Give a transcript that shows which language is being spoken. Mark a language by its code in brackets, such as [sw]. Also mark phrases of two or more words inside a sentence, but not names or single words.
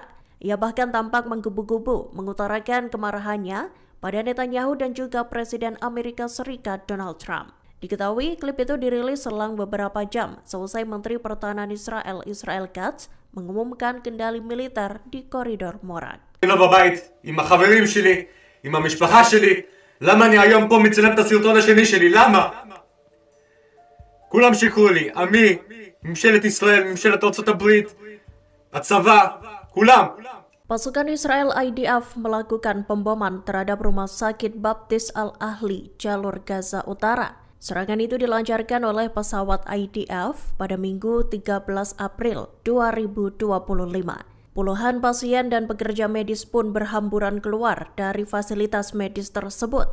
[id] Ia bahkan tampak menggebu-gebu mengutarakan kemarahannya pada Netanyahu dan juga Presiden Amerika Serikat Donald Trump. Diketahui klip itu dirilis selang beberapa jam selesai Menteri Pertahanan Israel Israel Katz mengumumkan kendali militer di koridor Morak. [he] בבית עם החברים שלי, עם המשפחה שלי, למה אני היום פה מצלם את הסרטון השני שלי? למה? כולם שיקרו לי, עמי, ממשלת ישראל, ממשלת ארצות הברית, הצבא, כולם. [id] Pasukan Israel IDF melakukan pemboman terhadap Rumah Sakit Baptis Al-Ahli jalur Gaza Utara. Serangan itu dilancarkan oleh pesawat IDF pada Minggu 13 April 2025. Puluhan pasien dan pekerja medis pun berhamburan keluar dari fasilitas medis tersebut.